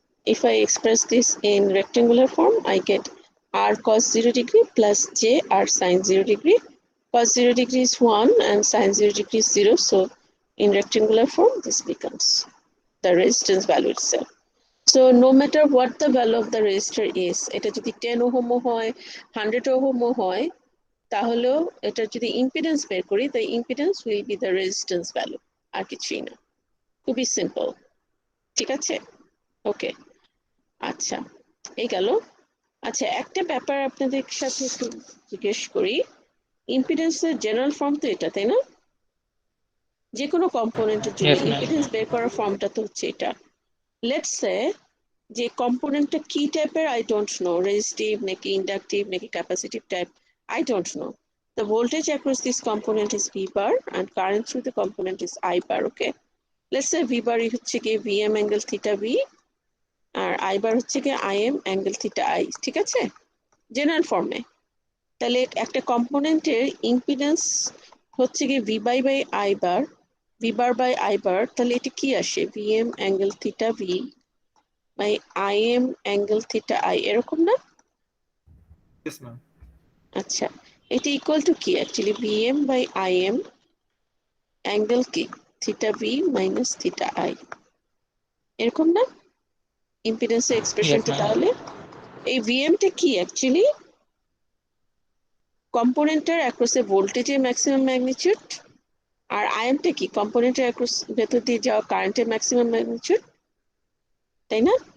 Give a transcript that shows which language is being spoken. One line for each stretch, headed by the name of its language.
English: If I express this in rectangular form, I get R cos 0 degree plus J R sin 0 degree. Cos 0 degree is 1 and sin 0 degree is 0. So in rectangular form, this becomes the resistance value itself. So no matter what the value of the resistor is,
Bangla: এটা যদি 10 ohm হয়,
English: 100 ohm হয়,
Bangla: তাহলেও এটা যদি impedance বের করি,
English: the impedance will be the resistance value,
Bangla: আর কিছুই না। খুবই সিম্পল, ঠিক আছে? ওকে, আচ্ছা এই গেল। আচ্ছা একটা ব্যাপার আপনাদের সাথে একটু জিজ্ঞেস করি, ইম্পিডেন্সের জেনারেল ফর্ম তো এটা, তাই না? যে কোনো কম্পোনেন্টের জন্য
English: Yes, ma'am.
Bangla: ইম্পিডেন্স বের করার ফর্মটা তো হচ্ছে এটা।
English: let's say
Bangla: যে কম্পোনেন্টটা কি টাইপের
English: I don't know,
Bangla: রেজিস্টিভ নাকি ইন্ডাকটিভ নাকি capacitive type,
English: I don't know. The voltage across this component is V bar and current through the component is I bar. Okay. Let's say V bar হচ্ছে কি VM angle theta V আর I bar হচ্ছে কি IM angle theta I.
Bangla: ঠিক আছে? General ফর্মে। তাহলে একটা কম্পোনেন্টের impedance হচ্ছে কি V by I bar, V bar by I bar, তাহলে এটা কি আসে? VM angle theta V by IM angle theta I, এরকম না?
English: Yes, ma'am.
Bangla: আচ্ছা, এটা ইকুয়াল টু কি actually? VM by IM angle কি? Theta V minus theta I, এরকম না ইম্পিডেন্সের
English: Yes,
Bangla: এক্সপ্রেশনটা?
English: ma'am.
Bangla: তাহলে এই VMটা কি অ্যাকচুয়ালি? কম্পোনেন্টের অ্যাক্রসে ভোল্টেজের ম্যাক্সিমাম ম্যাগনিটিউড, আর IMটা কি? কম্পোনেন্টের অ্যাক্রস ভেতর দিয়ে যাওয়া কারেন্টের ম্যাক্সিমাম ম্যাগনিটিউড, তাই না?